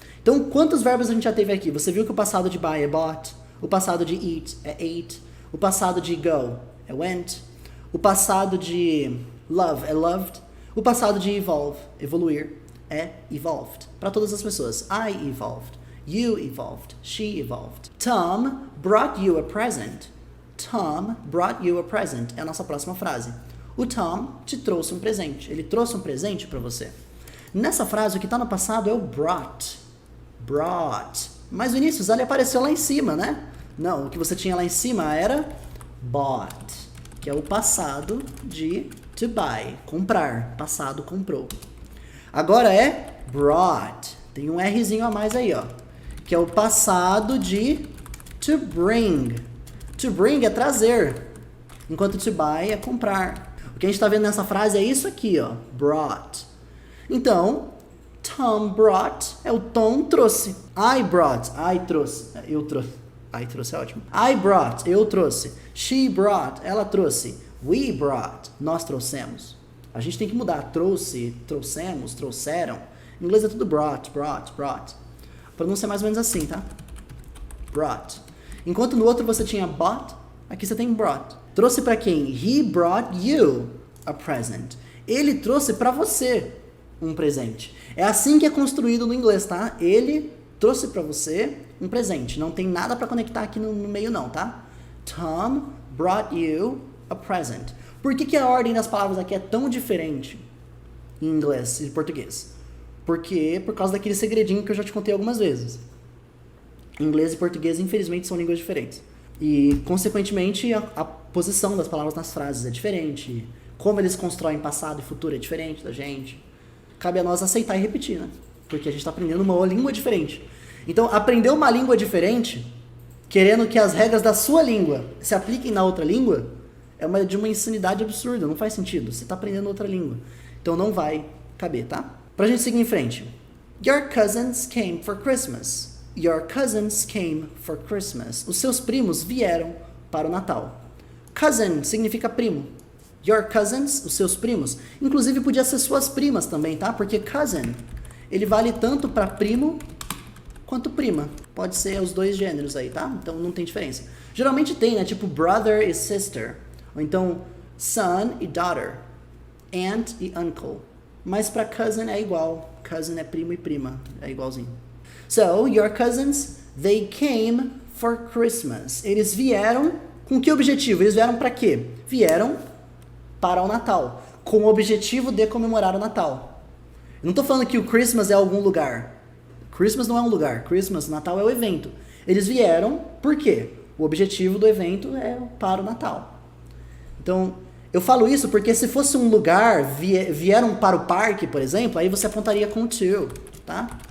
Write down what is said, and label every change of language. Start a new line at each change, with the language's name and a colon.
Portuguese: Então, quantos verbos a gente já teve aqui? Você viu que o passado de buy é bought, o passado de eat é ate, o passado de go é went, o passado de love é loved, o passado de evolve, evoluir, é evolved. Para todas as pessoas.
English: I evolved. You evolved. She evolved. Tom brought you a present. Tom brought you a present.
Portuguese: É a nossa próxima frase. O Tom te trouxe um presente. Ele trouxe um presente para você. Nessa frase, o que está no passado é o brought. Brought. Mas o início, ele apareceu lá em cima, né? Não, o que você tinha lá em cima era bought, que é o passado de
English: to buy,
Portuguese: comprar. Passado, comprou. Agora é brought. Tem um Rzinho a mais aí, ó. Que é o passado de
English: to bring. To bring
Portuguese: é trazer. Enquanto
English: to buy
Portuguese: é comprar. O que a gente está vendo nessa frase é isso aqui, ó. Brought. Então,
English: Tom brought
Portuguese: é o Tom trouxe.
English: I brought,
Portuguese: I trouxe, eu trouxe. I trouxe é ótimo.
English: I brought,
Portuguese: eu trouxe.
English: She brought,
Portuguese: ela trouxe.
English: We brought,
Portuguese: nós trouxemos. A gente tem que mudar. Trouxe, trouxemos, trouxeram. Em inglês é tudo brought. A pronúncia é mais ou menos assim, tá? Brought. Enquanto no outro você tinha bought, aqui você tem brought. Trouxe para quem?
English: He brought you a present.
Portuguese: Ele trouxe para você um presente. É assim que é construído no inglês, tá? Ele trouxe para você um presente. Não tem nada para conectar aqui no meio não, tá?
English: Tom brought you a present.
Portuguese: Por que a ordem das palavras aqui é tão diferente em inglês e português? Porque por causa daquele segredinho que eu já te contei algumas vezes. Inglês e português, infelizmente, são línguas diferentes. E, consequentemente, a posição das palavras nas frases é diferente. Como eles constroem passado e futuro é diferente da gente. Cabe a nós aceitar e repetir, né? Porque a gente está aprendendo uma língua diferente. Então, aprender uma língua diferente, querendo que as regras da sua língua se apliquem na outra língua, é de uma insanidade absurda, não faz sentido. Você está aprendendo outra língua. Então, não vai caber, tá? Pra gente seguir em frente.
English: Your cousins came for Christmas. Your cousins came for Christmas.
Portuguese: Os seus primos vieram para o Natal. Cousin significa primo.
English: Your cousins,
Portuguese: os seus primos. Inclusive podia ser suas primas também, tá? Porque cousin, ele vale tanto para primo quanto prima. Pode ser os dois gêneros aí, tá? Então não tem diferença. Geralmente tem, né? Tipo brother e sister. Ou então son e daughter. Aunt e uncle. Mas para cousin é igual. Cousin é primo e prima. É igualzinho.
English: So, your cousins, they came for Christmas.
Portuguese: Eles vieram com que objetivo? Eles vieram para quê? Vieram para o Natal, com o objetivo de comemorar o Natal. Eu não estou falando que o Christmas é algum lugar. Christmas não é um lugar. Christmas, Natal é o evento. Eles vieram por quê? O objetivo do evento é para o Natal. Então, eu falo isso porque se fosse um lugar, vieram para o parque, por exemplo, aí você apontaria com to, tá?